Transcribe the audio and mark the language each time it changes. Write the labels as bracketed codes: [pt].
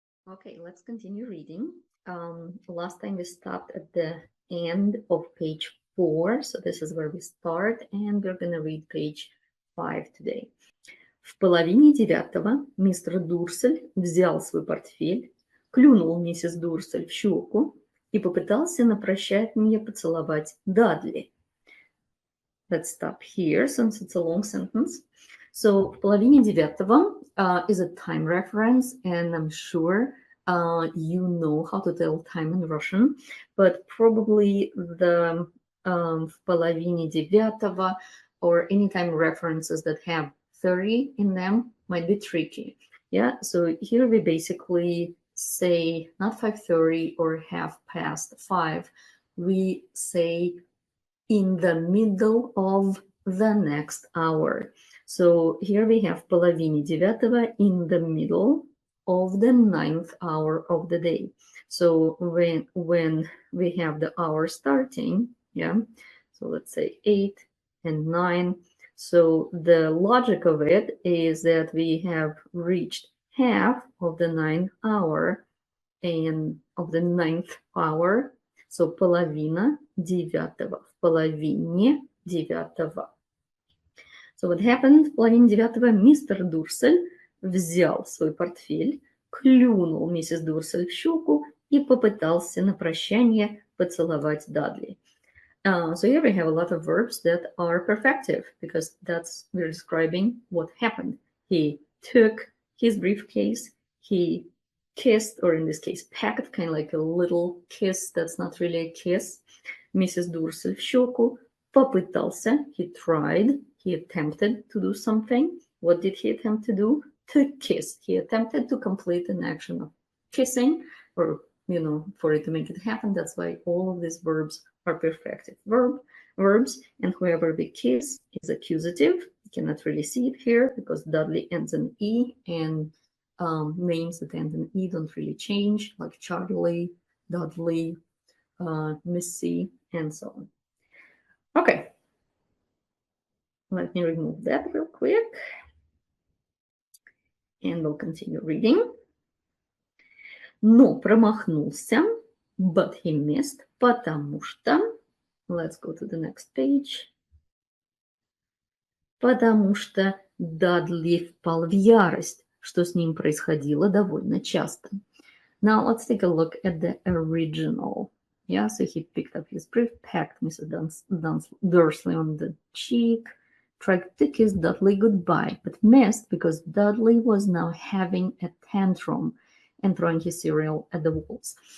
[en] Okay, let's continue reading. Last time we stopped at the end of page 4, so this is where we start, and we're going to read page 5 today. [ru] В половине 9 мистер Дурсель взял свой портфель, клюнул миссис Дурсель в щеку и попытался на прощание поцеловать Дадли. [en] Let's stop here, since it's a long sentence. So, [ru] в половине 9 [en] is a time reference, and I'm sure you know how to tell time in Russian, but probably the [ru] в половине 9 [en] or any time references that have 30 in them might be tricky. Yeah, so here we basically say not 5:30 or 5:30. We say in the middle of the next hour. So here we have [ru] половине 9 [en] in the middle of the 9th hour of the day. So when we have the hour starting, yeah, so let's say 8 and 9. So the logic of it is that we have reached half of the 9th hour and of the 9th hour. [ru] So половина 9, в половине 9. [en] So what happened? [ru] В половине 9 мистер Дурсель взял свой портфель, клюнул миссис Дурсель в щеку и попытался на прощание поцеловать Дадли. [en] So here we have a lot of verbs that are perfective because we're describing what happened. He took his briefcase, he kissed, or in this case, pecked, kind of like a little kiss that's not really a kiss, [ru] миссис Дурсель в щеку, [en] попытался, he tried, he attempted to do something. What did he attempt to do? To kiss. He attempted to complete an action of kissing, or, for it to make it happen. That's why all of these verbs are perfective verbs, and whoever we kiss is accusative. You cannot really see it here because Dudley ends in E, and names that end in E don't really change, like Charlie, Dudley, Missy, and so on. Okay, let me remove that real quick, and we'll continue reading. [ru] Но промахнулся, [en] but he missed, [ru] потому что, [en] let's go to the next page, [ru] потому что Дадли впал в ярость, что с ним происходило довольно часто. [en] Now let's take a look at the original. Yeah, so he picked up his brief, pecked Mrs. Dursley on the cheek, tried to kiss Dudley goodbye, but missed because Dudley was now having a tantrum and throwing his cereal at the walls.